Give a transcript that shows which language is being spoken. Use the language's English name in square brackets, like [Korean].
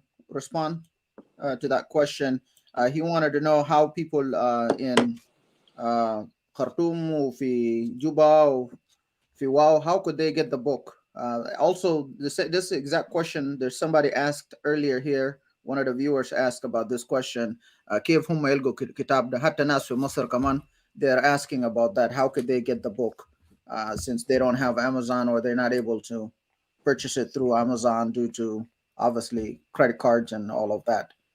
[English] respond to that question. He wanted to know how people in Khartoum or Juba or wow, how could they get the book? Also, this exact question, there's somebody asked earlier here. One of the viewers asked about this question. [Arabic] كيف هم يلقوا كتاب ده حتى ناس في مصر كمان [English] they're asking about that. How could they get the book since they don't have Amazon or they're not able to purchase it through Amazon due to obviously credit cards and all of that.